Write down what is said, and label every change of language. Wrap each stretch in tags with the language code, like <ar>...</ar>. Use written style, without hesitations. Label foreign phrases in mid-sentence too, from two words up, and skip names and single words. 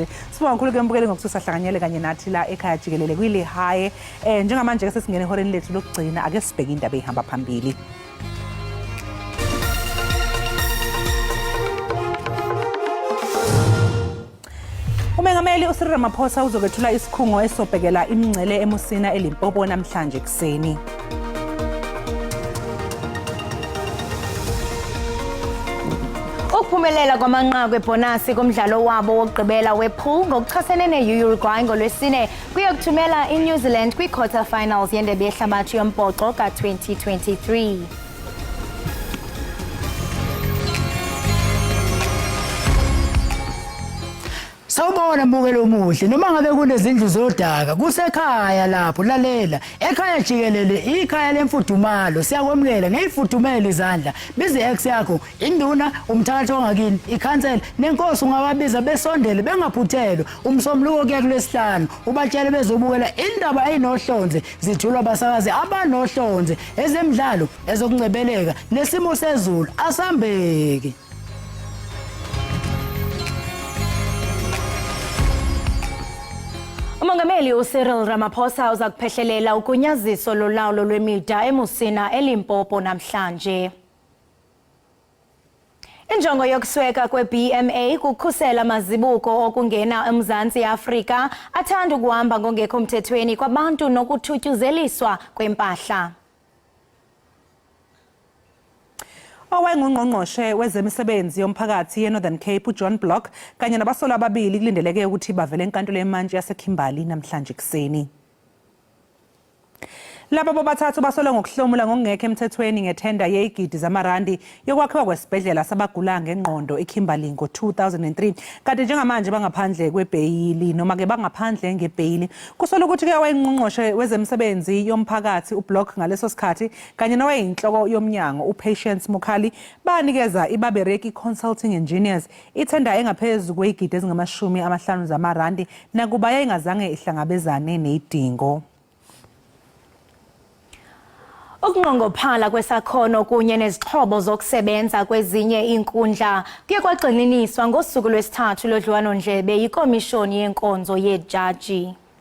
<zu>Sibonga kakhulu ke mbukeli ngokusahlanganyele kanye nathi la Ekhaya Jikelele kwile high. Njengamanje ke sesingene ehoreni lethu lokugcina ake sibheke indaba ehamba phambili. Umongameli uCyril Ramaphosa uzokwethula isikhungo esobhekela imingcele eMusina eLimpopo namhlanje kuseni.</zu> <xh>Ukuphumelela kwamanqaku ebhonasi kumdlalo wabo wokugqibela wepool ngokuchasene ne-Uruguay ngolwesine kuye kuthumela iNew Zealand kwi-</xh> <en>quarter finals</en> <xh>yendebe yehlabathi yombhoxo ka-2023.</xh> <zu>Sawubona mbukelo omuhle, noma ngabe kunezindlu zodaka kusekhaya lapho lalela Ekhaya Jikelele, ikhaya lemfudumalo. Siyakwemukela ngeyifudumele izandla bize ex yakho induna umthakathi ongakini ikhansela nenkosi ungababiza besondele bengaphuthelwa umsomluko kuya kulesihlanu ubatshele bezobukela indaba eyinohlonze zithulwa abasakazi abanohlonze ezemidlalo ezokuncebeleka nesimo sezulu asambeke.</zu> <xh>Umongameli uCyril Ramaphosa uza kuphehlelela ugunyaziso lolawulo lwemida eMusina eLimpopo namhlanje. Injongo yokusweka kwe-BMA kukhusela amazibuko okungena eMzantsi Afrika athanda ukuhamba ngongekho mthethweni kwabantu nokuthutyuzeliswa kwempahla.</xh> <zu>Owayengungqongqoshe wezemisebenzi yomphakathi ye-Northern Cape uJohn Block kanye nabasolwa ababili kulindeleke ukuthi bavele enkantolo yemantshi yaseKimberley namhlanje kuseni. Laba bobathathu basolwa ngokuhlomula ngokungekho emthethweni ngethenda yezigidi zamarandi yokwakhiwa kwesibhedlela sabagula ngengqondo eKimberley ngo-2003 kanti njengamanje bangaphandle kwebheyili noma ke bangaphandle ngebheyili. Kusolwa ukuthi ke wayengqongqoshe wezemisebenzi yomphakathi uBlock ngaleso sikhathi kanye nowayeyinhloko yomnyango uPatience Mukhali banikeza iBabereki Consulting Engineers ithenda engaphezulu kwezigidi ezingama-50 zamarandi nakuba yayingazange ihlangabezane nezidingo.</zu> <xh>Ukunqongophala kwesakhono kunye nezixhobo zokusebenza kwezinye iinkundla kuye kwagxininiswa ngosuku lwesithathu lodliwano-ndlebe yikomishoni yenkonzo yejaji.</xh>